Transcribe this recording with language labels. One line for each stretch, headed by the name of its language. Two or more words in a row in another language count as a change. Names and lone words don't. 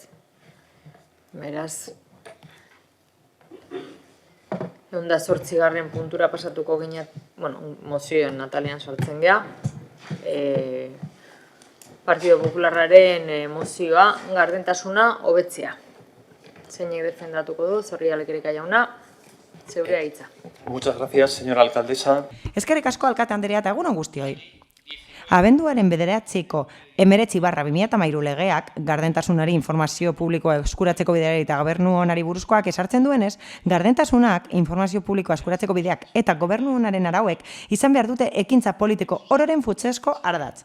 Basque: Beraz, 108. puntura pasatuko ginat, mozioen atalean sartzen geha. Partido Popularraren mozioa, gardentasuna hobetzea. Zeinek defendatuko du, Zorrilla Lekerika jauna, zeurea hitza.
Spanish: Muchas gracias, señora alcaldesa.
Basque: Eskerrik asko alkate Andrea eta egun on guztioi. Abenduaren 9ko 19/2013 legeak gardentasunari informazio publikoa eskuratzeko bideari eta gobernu onari buruzkoak esartzen duenez, gardentasunak informazio publikoa eskuratzeko bideak eta gobernu onaren arauek izan behar dute ekintza politiko ororen futsezko ardatz.